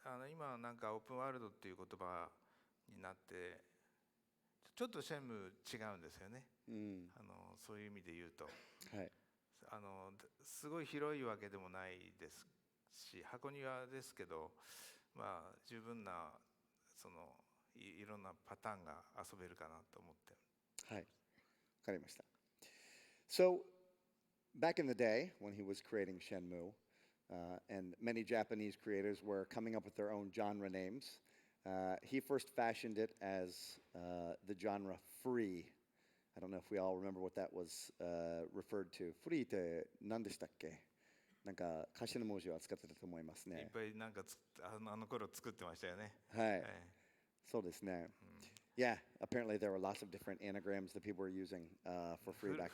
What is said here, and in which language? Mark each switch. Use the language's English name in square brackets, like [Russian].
[Japanese] 今なんかオープンワールドっていう言葉になってちょっとシェンム違うんですよね、そういう意味で言うと、はい、すごい広いわけでもないですし、箱庭ですけど、十分ないろんなパターンが遊べるかなと思って。はい、わかりました。 [English] So, back in the day when he was creating Shenmue, and many Japanese creators were coming up with their own genre names, he first fashioned it as the genre free. I don't know if we all remember what that was referred to. [Japanese] Free って何でしたっけ？なんか頭文字は使ってたと思いますね。いっぱいなんか頃作ってましたよね。はい。そうですね。 [English] Yeah, apparently there were lots of different anagrams that people were using for free back then.